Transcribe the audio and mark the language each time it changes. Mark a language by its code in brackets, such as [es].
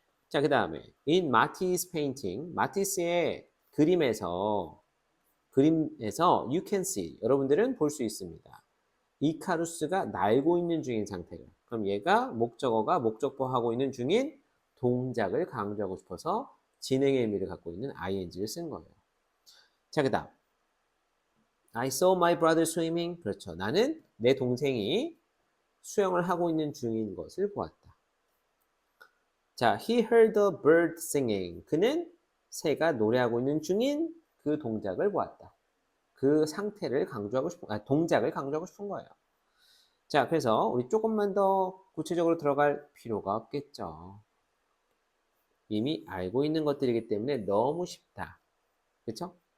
[ko] 자, 그 다음에 [en] in Matisse painting, [ko] 마티스의 그림에서 [en] you can see, [ko] 여러분들은 볼 수 있습니다. 이카루스가 날고 있는 중인 상태를. 그럼 얘가 목적어가 목적보하고 있는 중인 동작을 강조하고 싶어서 진행의 의미를 갖고 있는 ing를 쓴 거예요. 자, 그 다음 [en] I saw my brother swimming. [ko] 그렇죠. 나는 내 동생이 수영을 하고 있는 중인 것을 보았다. [en] 자, he heard a bird singing. [ko] 그는 새가 노래하고 있는 중인 그 동작을 보았다. 그 상태를 강조하고 싶은, 동작을 강조하고 싶은 거예요. 자, 그래서 우리 조금만 더 구체적으로 들어갈 필요가 없겠죠. 이미 알고 있는 것들이기 때문에 너무 쉽다. 그렇죠?